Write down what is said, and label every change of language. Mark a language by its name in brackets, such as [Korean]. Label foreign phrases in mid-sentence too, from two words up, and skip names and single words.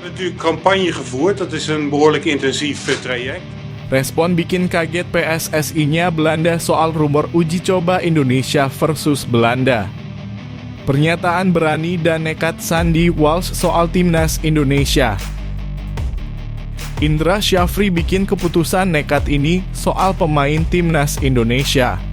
[Dutch] Natuurlijk campagne gevoerd, dat is een behoorlijk intensief traject. [Indonesian] Respon bikin kaget PSSI-nya Belanda soal rumor uji coba Indonesia versus Belanda. Pernyataan berani dan nekat Sandy Walsh soal timnas Indonesia. Indra Syafri bikin keputusan nekat ini soal pemain timnas Indonesia.